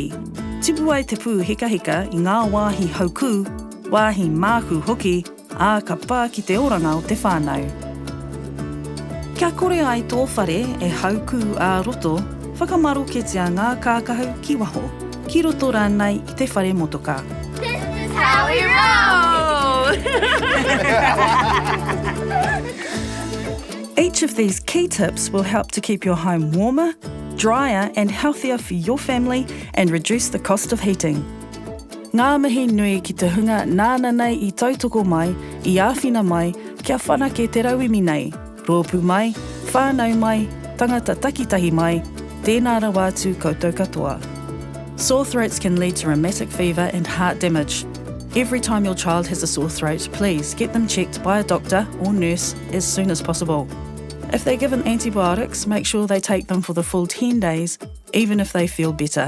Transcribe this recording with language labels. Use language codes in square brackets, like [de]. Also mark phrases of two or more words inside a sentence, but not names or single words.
[mi] Tipu ai te pū heka I ngā wāhi hauku, wāhi māku hoki, ā ka pā ki te oranga o te whānau. Kia kore ai tō whare e hauku ā roto, whakamaroketia ngā kākahu ki waho, ki roto rānei I te whare motoka. [en] This is how we roll! Each of these key tips will help to keep your home warmer, drier and healthier for your family and reduce the cost of heating. [mi] Ngā mihi nui ki te hunga nāna nei I tautoko mai, I āwhina mai, kia whanake te rauimi nei, rōpū mai, whānau mai, tangata takitahi mai, tēnā rawa atu koutou katoa. [en] Sore throats can lead to rheumatic fever and heart damage. Every time your child has a sore throat, please get them checked by a doctor or nurse as soon as possible. If they're given antibiotics, make sure they take them for the full 10 days, even if they feel better.